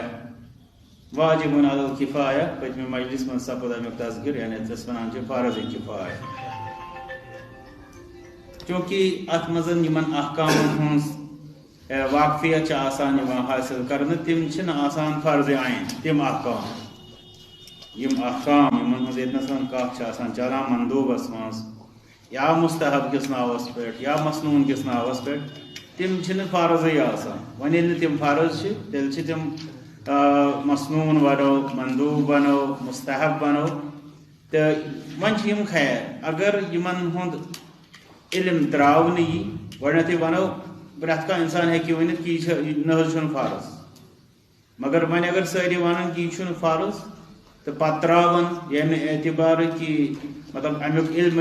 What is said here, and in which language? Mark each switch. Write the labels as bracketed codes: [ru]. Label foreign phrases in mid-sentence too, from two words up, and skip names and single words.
[ks] واجب علی الکفایہ پٔتمہِ مجلس منٛز سپُد امیُک تذکر یعنی یتھ أسۍ ونان چھِ فرض کفایہ چونکہ ات منٛز یمن احکامن ہٕنٛز واقفیت چھِ آسان یِوان حٲصِل کرنہٕ تِم چھِنہٕ آسان فرض عین تِم احکام یِم احکام یِمن ہٕنٛز ییٚتنس کتھ چھِ آسان چلان مندوبس منٛز یا مستحب کِس ناوس پٮ۪ٹھ یا مسنون کِس ناوس پٮ۪ٹھ تِم چھِنہٕ فرضٕے آسان وۄنۍ ییٚلہِ نہٕ تِم فرض چھِ تیٚلہِ چھِ تِم مسنون بنو مندوب بنو مستحب بنو تہٕ وۄنۍ چھِ یِم خیر اگر یِمن ہُنٛد علم تراونہٕ یی گۄڈنیتھٕے ونو پرٛٮ۪تھ کانٛہہ انسان ہیٚکہِ ؤنِتھ کہِ یہِ نہ حظ چھُنہٕ فرض مگر وۄنۍ اگر سٲری ونان کہِ یہِ چھُنہٕ فرض تہٕ پتہٕ تراون ییٚمہِ اعتبارٕ کہِ مطلب امیُک علمٕے